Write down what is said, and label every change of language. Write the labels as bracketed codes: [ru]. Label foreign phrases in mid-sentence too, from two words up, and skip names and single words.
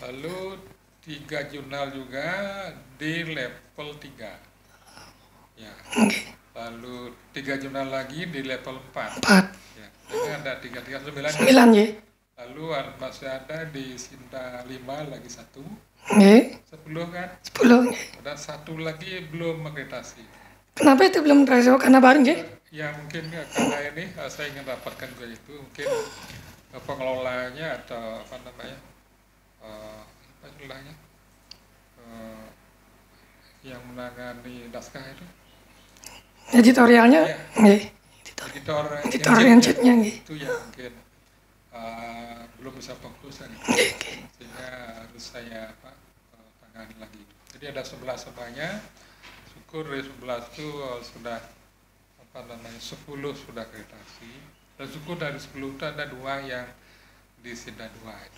[id] Lalu 3 jurnal juga di level 3. Ya. Nggih. Lalu 3 jurnal lagi di level 4. 4. Ya. Jadi ada 3, 9. 9 nggih. Lalu masih ada di Sinta 5 lagi 1. Nggih. 10 kan? 10 nggih. Ada 1 lagi belum akreditasi. Kenapa itu belum terakreditasi? Karena baru nggih? Ya mungkin karena ini saya ingin dapatkan juga itu mungkin pengelolanya atau apa namanya apa istilahnya yang menangani naskah itu Editorialnya ya, nggih. Editor Rancetnya nggih. itu yang mungkin belum bisa fokus kan, sehingga harus saya tangani lagi. Jadi ada 11 semuanya, syukur dari 11 itu sudah apa namanya 10 sudah akreditasi, dan syukur dari 10 itu ada 2 yang di Sinta 2.